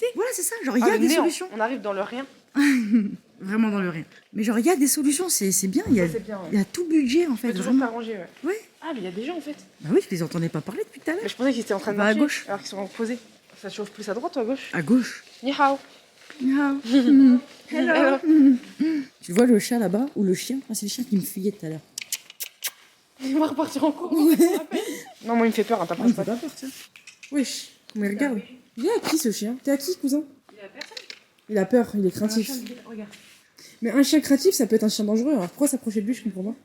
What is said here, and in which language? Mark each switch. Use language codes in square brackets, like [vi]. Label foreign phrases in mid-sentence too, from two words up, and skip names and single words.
[fr] Voilà, c'est ça, genre il y Ah, a le des néant. solutions. On arrive dans le rien. Vraiment dans le rien. Mais genre il y a des solutions, c'est bien, il y a, Ça, c'est bien, ouais. il y a tout budget en Tu fait, peux toujours vraiment. t'arranger, ouais. Ouais. Ah, mais il y a des gens en fait. Bah oui, je les entendais pas parler depuis tout à l'heure. Mais je pensais qu'ils étaient en train de Bah, à marcher. gauche. Alors qu'ils sont posés. Ça te chauffe plus à droite ou à gauche? À gauche. [zh] 你好. [fr] Hello. Hello. Tu vois le chat là-bas ou le chien? Ah, c'est le chien qui me fuyait tout à l'heure. Il va repartir en cours. Non, moi il me fait peur, hein, t'as Ah, il me pas. fait pas peur, ça. Wesh, mais regarde. Il est à qui ce chien? T'es à qui, cousin? Il a peur, il est craintif. Regarde. Mais un chien craintif, ça peut être un chien dangereux. Alors pourquoi s'approcher de lui, je comprends pas.